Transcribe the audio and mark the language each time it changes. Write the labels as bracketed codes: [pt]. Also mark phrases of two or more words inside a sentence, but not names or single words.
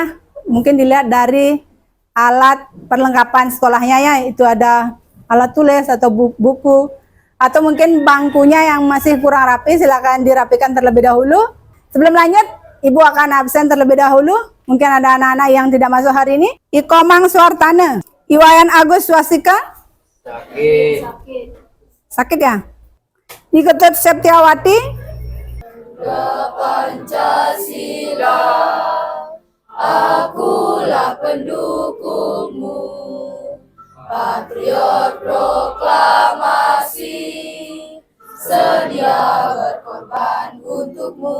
[id] Mungkin dilihat dari alat perlengkapan sekolahnya ya, itu ada alat tulis atau buku, atau mungkin bangkunya yang masih kurang rapi, silakan dirapikan terlebih dahulu. Sebelum lanjut, Ibu akan absen terlebih dahulu. Mungkin ada anak-anak yang tidak masuk hari ini. Ikomang Suartana, Iwayan Agus Swastika. Sakit ya? Niketut Septiawati. Pancasila, akulah pendukungmu. Patriot proklamasi, sedia berkorban untukmu.